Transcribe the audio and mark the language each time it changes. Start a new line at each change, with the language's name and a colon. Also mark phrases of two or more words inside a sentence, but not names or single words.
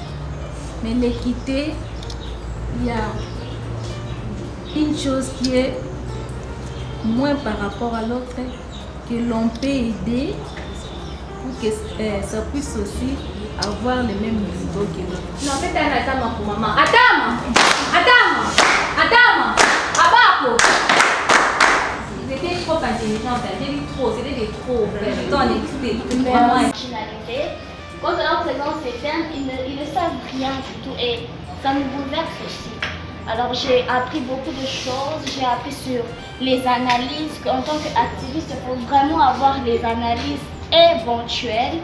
French: Mais l'équité, il y a une chose qui est moins par rapport à l'autre, que l'on peut aider pour que ça puisse aussi avoir le même niveau que l'autre. Non, c'est un attama pour maman. Attama! Attama! Attama! Abako! Vous étiez trop intelligente, j'ai dit trop, c'était des trop. Quand on leur présente ces thèmes, ils ne savent rien du tout et ça nous bouleverse aussi. Alors j'ai appris beaucoup de choses, j'ai appris sur les analyses, qu'en tant qu'activiste, il faut vraiment avoir les analyses éventuelles.